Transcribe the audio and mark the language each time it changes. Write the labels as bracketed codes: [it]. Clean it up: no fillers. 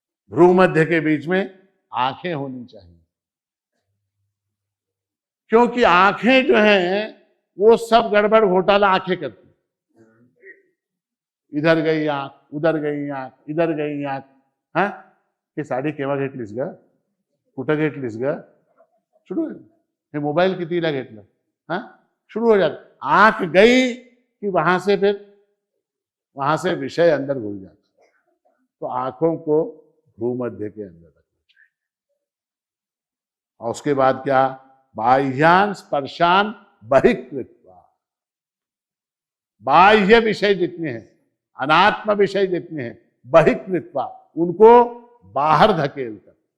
[hi] भ्रू मध्य के बीच में आंखें होनी चाहिए। क्योंकि आंखें जो हैं वो सब गड़बड़ घोटाला आंखें करती, इधर गई आंख, उधर गई आंख, इधर गई आंख। [mr] हाँ, हे साडी केव्हा घेतलीस ग, कुठं घेतलीस ग, शुरू हे मोबाईल कितीला घेतलं, हाँ, [hi] शुरू हो जाता। आंख गई कि वहां से फिर वहां से विषय अंदर घुस जाता। तो आंखों को भूमध्य के अंदर रखना चाहिए। और उसके बाद क्या, [sa] बाह्यान स्पर्शान बहिकृत्वा, [hi] बाह्य विषय जितने हैं, अनात्म विषय जितने हैं, बहिकृत्वा, उनको बाहर धकेल कर।